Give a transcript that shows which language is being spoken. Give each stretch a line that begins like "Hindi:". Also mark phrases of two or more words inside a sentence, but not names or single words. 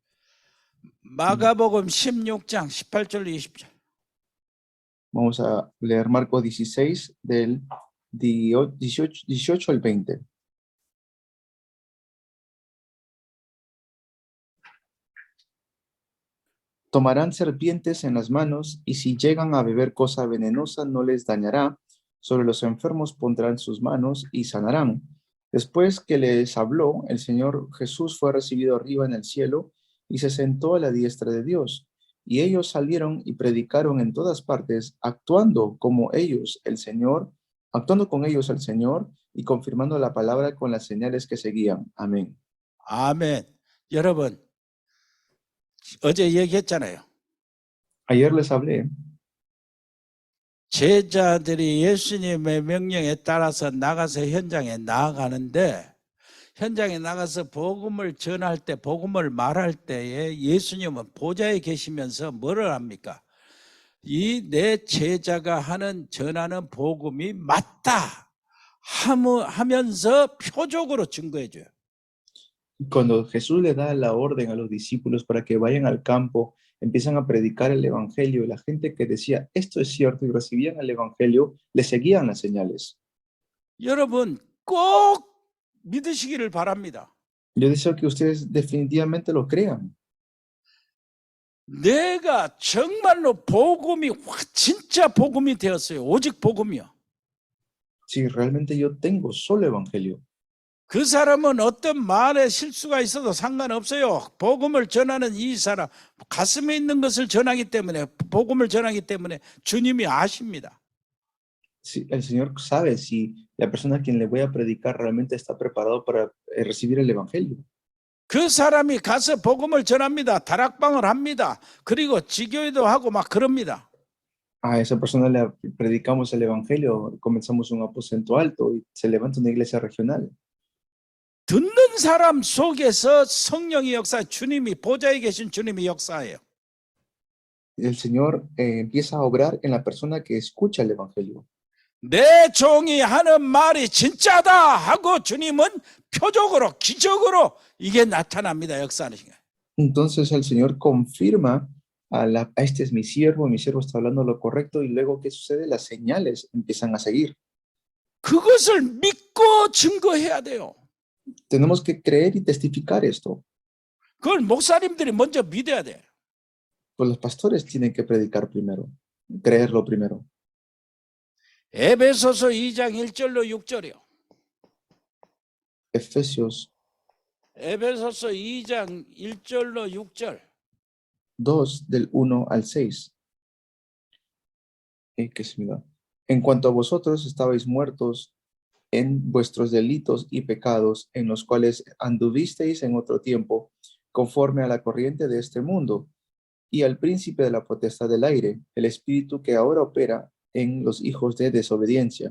Korean: 마가복음 16장 18절로 20절.
Spanish: vamos a leer Marcos 16 del 18 al 20. Tomarán serpientes en las manos, y si llegan a beber cosa venenosa no les dañará. Sobre los enfermos pondrán sus manos y sanarán. Después que les habló, el Señor Jesús fue recibido arriba en el cielo y se sentó a la diestra de Dios. Y ellos salieron y predicaron en todas partes, actuando con ellos el Señor y confirmando la palabra con las señales que seguían. Amén.
Korean: 아멘. 여러분, 어제 얘기했잖아요.
Spanish: Ayer les hablé.
Korean: 제자들이 예수님의 명령에 따라서 나가서 현장에 나아가는데, 현장에 나가서 복음을 전할 때, 복음을 말할 때에 예수님은 보좌에 계시면서 뭐를 합니까? 이 내 제자가 전하는 복음이 맞다 하면서 표적으로 증거해 줘요.
Spanish: Cuando Jesús le da la orden a los discípulos para que vayan al campo, empiezan a predicar el evangelio, y la gente que decía esto es cierto y recibían el evangelio, le seguían las señales.
Korean: 여러분 꼭 믿으시기를 바랍니다.
Spanish: Yo deseo que ustedes definitivamente lo crean.
Korean: 내가 정말로 복음이 진짜 복음이 되었어요. 오직 복음이요.
Spanish: Si realmente yo tengo solo evangelio,
Korean: 그 사람은 어떤 말에 실수가 있어도 상관없어요. 복음을 전하는 이 사람, 가슴에 있는 것을 전하기 때문에, 복음을 전하기 때문에 주님이 아십니다.
Spanish: si el Señor sabe si la persona a quien le voy a predicar realmente está preparado para recibir el evangelio.
Korean: 그 사람이 가서 복음을 전합니다. 다락방을 합니다. 그리고 지교회도 하고 막 그럽니다.
Spanish: A esa persona le predicamos el evangelio, comenzamos un aposento alto y se levanta una iglesia regional.
Korean: 듣는 사람 속에서 성령의 역사, 주님이 보좌에 계신 주님이 역사예요.
Spanish: El Señor empieza a obrar en la persona que escucha el evangelio.
Korean: 내 종이 하는 말이 진짜다 하고 주님은 표적으로, 기적으로 이게 나타납니다. 역사하시는 거예요.
Spanish: Entonces el Señor confirma este es mi siervo está hablando lo correcto, y luego ¿qué sucede? Las señales empiezan a seguir.
Korean: 그것을 믿고 증거해야 돼요.
Spanish: Tenemos que creer y testificar esto.
Korean: 그걸 목사님들이 먼저 믿어야 돼.
Spanish: Pues los pastores tienen que predicar primero, creerlo primero.
Korean: 에베소서 2장 1절로 6절이요. 에베소서 2장 1절로 6절.
Spanish: 2 del 1 al 6. Que se me da. En cuanto a vosotros estabais muertos en vuestros delitos y pecados, en los cuales anduvisteis en otro tiempo, conforme a la corriente de este mundo, y al príncipe de la potestad del aire, el espíritu que ahora opera en los hijos de desobediencia.